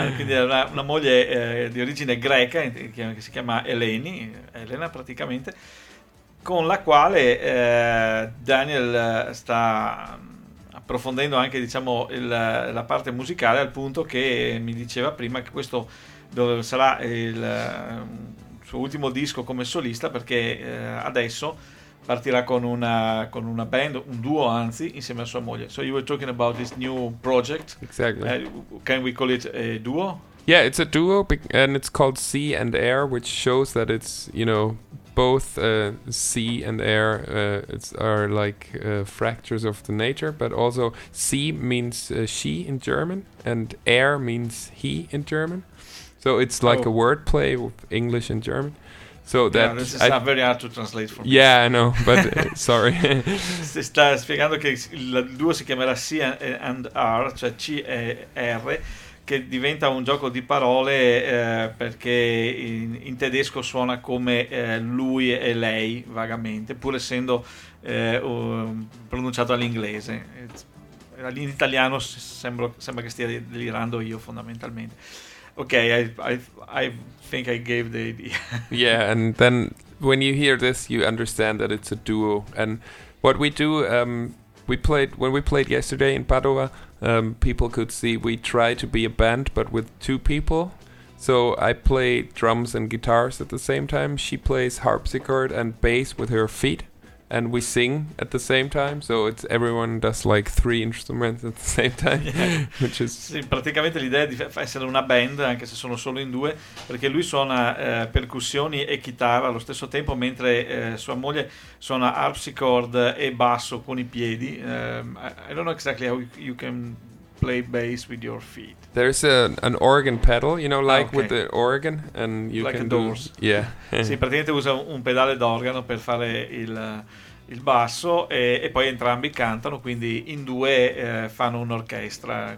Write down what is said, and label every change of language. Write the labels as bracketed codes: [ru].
[it] Quindi è una moglie di origine greca, che si chiama Eleni, Elena praticamente, con la quale Daniel sta approfondendo anche, diciamo, la parte musicale, al punto che mi diceva prima che questo sarà il... suo ultimo disco come solista, perché adesso partirà con una band, un duo anzi, insieme a sua moglie. [en] So you were talking about this new project. Exactly. Can we call it a duo? Yeah, it's a duo, and it's called Sea and Air, which shows that it's, you know, both sea and air are like fractures of the nature, but also sea means she in German, and air means he in German. So it's like a wordplay with English and German. So that this is very hard to translate for me. Yeah, I know, but sorry. [it] Si sta spiegando che il duo si chiamerà C and R, cioè C e R, che diventa un gioco di parole perché in tedesco suona come lui e lei, vagamente, pur essendo pronunciato all'inglese. In italiano sembra che stia delirando io, fondamentalmente. [en] Okay, I think I gave the idea. Yeah, and then when you hear this, you understand that it's a duo. And what we do, we played yesterday in Padova, people could see we try to be a band, but with two people. So I play drums and guitars at the same time. She plays harpsichord and bass with her feet, and we sing at the same time, so it's everyone does like three instruments at the same time. Yeah. Which is [it] sì, praticamente l'idea è di essere una band, anche se sono solo in due, perché lui suona percussioni e chitarra allo stesso tempo, mentre sua moglie suona harpsichord e basso con i piedi. [en] I don't know exactly how you can play bass with your feet. There's an organ pedal, you know, like with the organ, and you like can a doors. Do, yeah. [it] Sì, praticamente usa un pedale d'organo per fare il basso, e poi entrambi cantano, quindi in due fanno un'orchestra.